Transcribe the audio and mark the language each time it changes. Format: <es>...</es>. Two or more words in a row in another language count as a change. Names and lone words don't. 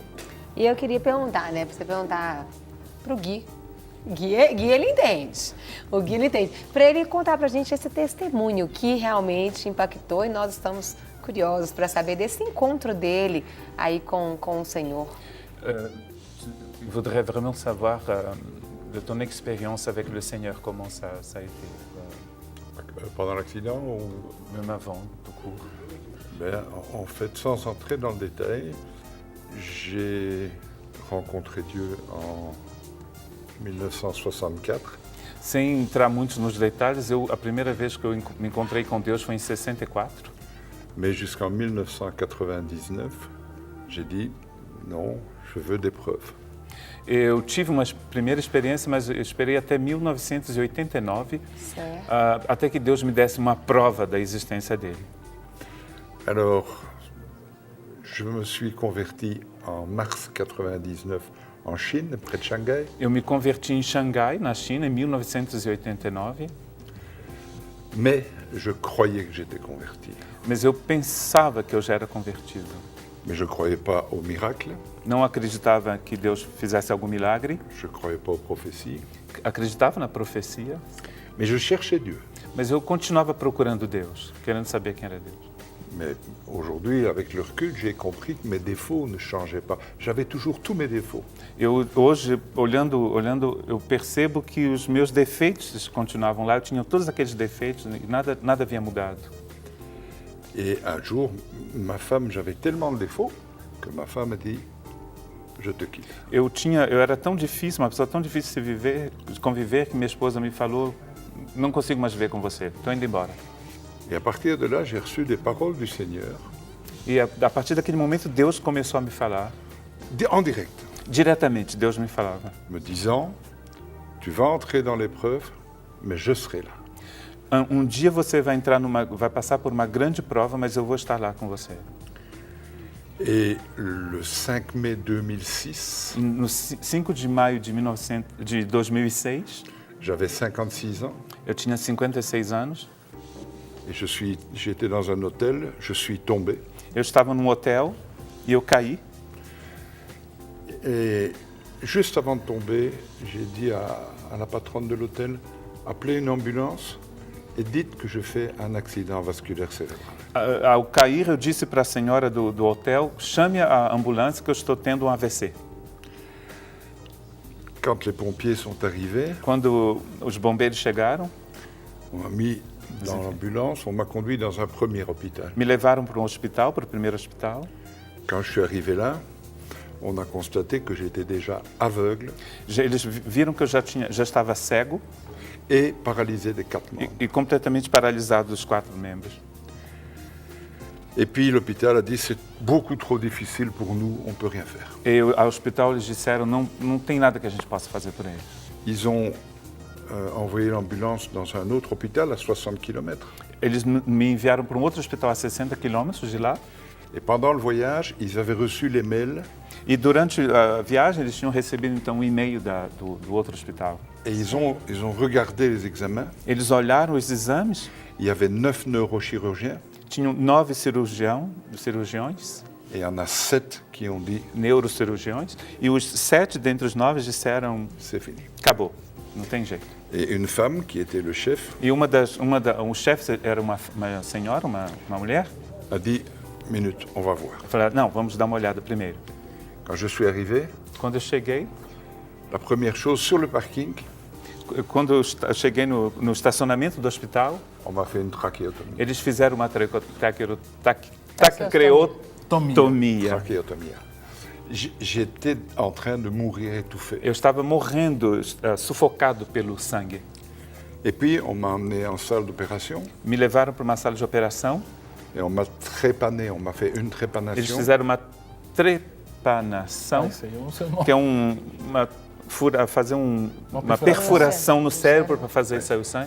<pt>E eu queria perguntar, né? Pra você perguntar pro Gui. Gui, ele entende. O Gui, ele entende. Para ele contar pra gente esse testemunho que realmente impactou e nós estamos curiosos para saber desse encontro dele aí com o Senhor.</pt> <fr>Je voudrais vraiment savoir de ton expérience avec le Seigneur, comment ça a été, Pendant l'accident, même avant, tout court. ben, en fait, sans entrer dans le détail, j'ai rencontré Dieu en 1964.</fr> <pt>Sem entrar muito nos detalhes, a primeira vez que eu me encontrei com Deus foi em 64.</pt> <fr>Mais jusqu'en 1999, j'ai dit non, je veux des preuves.</fr> <pt>Eu tive uma primeira experiência, mas eu esperei até 1989, Certo. até que Deus me desse uma prova da existência dele.</pt> <fr>Alors, je me suis converti en mars 99 en Chine, près de Shanghai.</fr> <pt>Eu me converti em Xangai, na China, em 1989,</pt> <fr>Mais je croyais que j'étais converti.</fr> <pt>mas eu pensava que eu já era convertido.</pt> <fr>Mais je ne croyais pas au miracle,</fr> <pt>Não acreditava que Deus fizesse algum milagre,</pt> <fr>je ne croyais pas aux prophéties,</fr> <pt>acreditava na profecia,</pt> <fr>mais je cherchais Dieu.</fr> <pt>mas eu continuava procurando Deus, querendo saber quem era Deus.</pt> <fr>Mais aujourd'hui, avec le recul, j'ai compris que mes défauts ne changeaient pas. J'avais toujours tous mes défauts.</fr> <pt>Hoje, olhando, eu percebo que os meus defeitos continuavam lá, eu tinha todos aqueles defeitos e nada havia mudado.</pt> <fr>Et un jour, ma femme, j'avais tellement de défauts que ma femme a dit, je te quitte.</fr> <pt>Eu era tão difícil, uma pessoa tão difícil de conviver, que minha esposa me falou, não consigo mais viver com você, estou indo embora.</pt> <fr>Et à partir de là, j'ai reçu des paroles du Seigneur</fr> <pt>E a partir daquele momento, Deus começou a me falar,</pt> <fr>en direct,</fr> <pt>diretamente, Deus me falava.</pt> <fr>me disant, tu vas entrer dans l'épreuve, mais je serai là.</fr> <pt>Um dia você vai passar por uma grande prova, mas eu vou estar lá com você.</pt> <fr>Et le 5 mai 2006,</fr> <pt>No 5 de maio de 2006,</pt> <fr>j'avais 56 ans</fr> <pt>eu tinha 56 anos,</pt> <fr>et j'étais dans un hôtel, je suis tombé.</fr> <pt>eu estava num hotel e eu caí.</pt> <fr>Et juste avant de tomber, j'ai dit à la patronne de l'hôtel, appelez une ambulance et dites que je fais un accident vasculaire cérébral.</fr> <pt>Ao cair, eu disse para a senhora do hotel, chame a ambulância que eu estou tendo um AVC.</pt> <fr>Quand les pompiers sont arrivés,</fr> <pt>Quando os bombeiros chegaram,</pt> <fr>on m'a mis dans l'ambulance, on m'a conduit dans un premier hôpital.</fr> <pt>me levaram para um hospital, para o primeiro hospital.</pt> <fr>Quand je suis arrivé là, on a constaté que j'étais déjà aveugle</fr> <pt>Eles viram que eu já estava cego</pt> <fr>et paralysé des 4 membres.</fr> <pt>e completamente paralisado dos 4 membros.</pt> <fr>Et puis l'hôpital a dit, c'est beaucoup trop difficile pour nous, on ne peut rien faire.</fr> <pt>E ao hospital eles disseram, não tem nada que a gente possa fazer por eles.</pt> <fr>Ils ont envoyé l'ambulance dans un autre hôpital à 60 km.</fr> <pt>Eles me enviaram para um outro hospital a 60 quilômetros de lá.</pt> <fr>Et pendant le voyage, ils avaient reçu les mails</fr> <pt>E durante a viagem eles tinham recebido então um e-mail do outro hospital.</pt> <fr>et ils ont regardé les examens.</fr> <pt>Eles olharam os exames,</pt> <fr>Il y avait 9 neurochirurgiens</fr> <pt>tinham 9 cirurgiões,</pt> <fr>et il y en a 7 qui ont dit,</fr> <pt>neurocirurgiões, e os 7 dentre os 9 disseram,</pt> <fr>c'est fini.</fr> <pt>acabou, não tem jeito.</pt> <fr>Et une femme qui était le chef</fr> <pt>E um chefe era uma senhora, uma mulher,</pt> <fr>a dit, minute, on va voir.</fr> <pt>falou, não, vamos dar uma olhada primeiro.</pt> <fr>Quand je suis arrivé,</fr> <pt>Quando eu cheguei,</pt> <fr>la première chose, sur le parking,</fr> <pt>cheguei no estacionamento do hospital,</pt> <fr>on m'a fait une trachéotomie.</fr> <pt>eles fizeram uma traqueotomia.</pt> <fr>Trachéotomie. J'étais en train de mourir étouffé.</fr> <pt>Eu estava morrendo, sufocado pelo sangue.</pt> <fr>Et puis, on m'a emmené en salle d'opération</fr> <pt>Me levaram para uma sala de operação,</pt> <fr>et on m'a trépané, on m'a fait une</fr> <pt>eles</pt> <fr>trépanation.</fr> <pt>fizeram uma trepanação, Isso aí eu não sei o nome. que é fazer uma perfuração no cérebro para fazer sair o sangue.</pt>